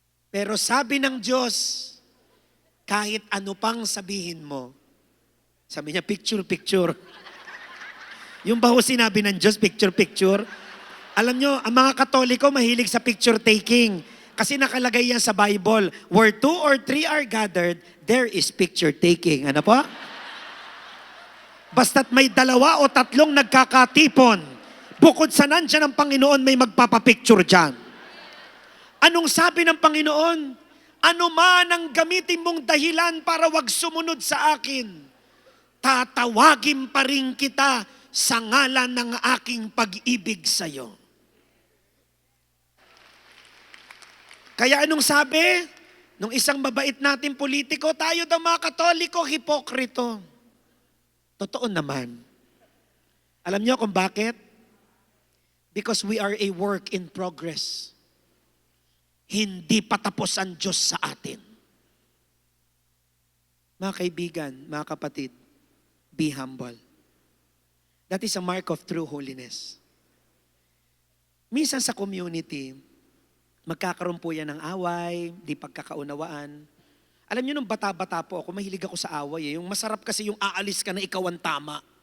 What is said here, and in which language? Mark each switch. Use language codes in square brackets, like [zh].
[tl] Pero sabi ng Diyos, kahit ano pang sabihin mo, sabi niya, picture, picture. Yung ba ho sinabi ng Diyos, picture, picture? Alam nyo, ang mga Katoliko mahilig sa picture taking. Kasi nakalagay yan sa [en] Bible, where 2 or 3 are gathered, there is picture taking. [tl] Ano po? Basta't may 2 o 3 nagkakatipon, bukod sa nandiyan ng Panginoon, may magpapapicture dyan. Anong sabi ng Panginoon? Ano man ang gamitin mong dahilan para wag sumunod sa akin, tatawagin pa rin kita sa ngalan ng aking pag-ibig sa iyo. Kaya anong sabi? Nung isang mabait nating politiko, tayo daw mga Katoliko, hipokrito. Totoo naman. Alam niyo kung bakit? [en] Because we are a work in progress. [tl] Hindi pa tapos ang Diyos sa atin. Mga kaibigan, mga kapatid, [en] be humble. That is a mark of true holiness. [tl] Minsan sa community, magkakaroon po yan ng away, di pagkakaunawaan. Alam niyo, nung bata-bata po ako, mahilig ako sa away. Yung masarap kasi yung aalis ka na ikaw ang tama.